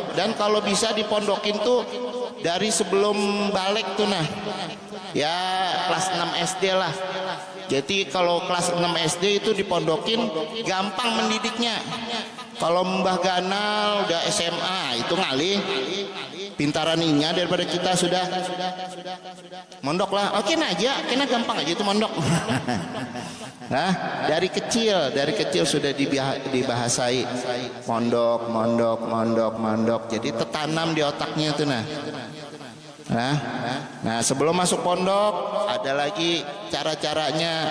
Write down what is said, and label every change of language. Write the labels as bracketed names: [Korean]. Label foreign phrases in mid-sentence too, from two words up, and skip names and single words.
[Indonesian] Dan kalau bisa dipondokin tuh dari sebelum balik tuh nah, ya kelas 6 SD lah. Jadi kalau kelas 6 SD itu dipondokin gampang mendidiknya. [Banjar] Kalau Mbah Ganal udah SMA itu ngalih pintaran inya daripada kita sudah mondok lah. Oke nah aja, kena gampang aja itu mondok. [Indonesian] Nah, dari kecil sudah dibahasai mondok. Jadi tertanam di otaknya itu nah. Nah, sebelum masuk pondok ada lagi cara-caranya.